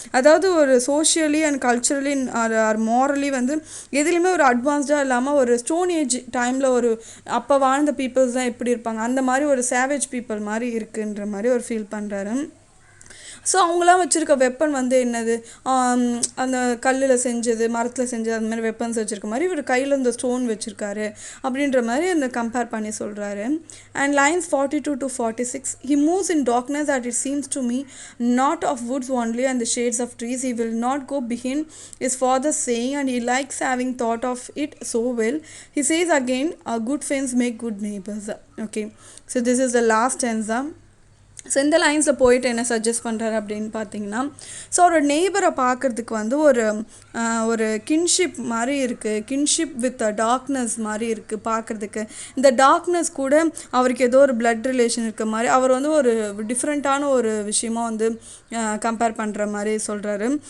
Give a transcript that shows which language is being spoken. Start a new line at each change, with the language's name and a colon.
Tamil: அதாவது ஒரு socially and culturally R morally வந்து எதுலேயுமே ஒரு அட்வான்ஸ்டாக இல்லாமல் ஒரு ஸ்டோன் ஏஜ் டைமில் ஒரு அப்போ வாழ்ந்த பீப்புள்ஸ் தான் எப்படி இருப்பாங்க அந்த மாதிரி ஒரு சேவேஜ் பீப்புள் மாதிரி இருக்குன்ற மாதிரி ஒரு ஃபீல் பண்ணுறாரு. ஸோ அவங்களாம் வச்சுருக்க வெப்பன் வந்து என்னது, அந்த கல்லில் செஞ்சது, மரத்தில் செஞ்சது, அந்த மாதிரி வெப்பன்ஸ் வச்சுருக்க மாதிரி இவர் கையில் இந்த ஸ்டோன் வச்சுருக்காரு அப்படின்ற மாதிரி அந்த கம்பேர் பண்ணி சொல்கிறாரு.
English: And lines 42 to 46. He moves in darkness that it seems to me, not of woods only and the shades of trees. He will not go behind his father's saying, and he likes having thought of it so well. He says again, a good friends make good neighbors. Okay, so this is the last stanza.
Tamil: So இந்த லைன்ஸில் போயிட்டு என்ன suggest பண்ணுறாரு அப்படின்னு பார்த்தீங்கன்னா, so ஒரு நெய்பரை பார்க்குறதுக்கு வந்து ஒரு கின்ஷிப் மாதிரி இருக்குது, கின்ஷிப் வித் டார்க்னஸ் மாதிரி இருக்குது பார்க்குறதுக்கு. இந்த டார்க்னஸ் கூட அவருக்கு ஏதோ ஒரு பிளட் ரிலேஷன் இருக்க மாதிரி அவர் வந்து ஒரு டிஃப்ரெண்ட்டான ஒரு விஷயமாக வந்து கம்பேர் பண்ணுற மாதிரி சொல்கிறாரு.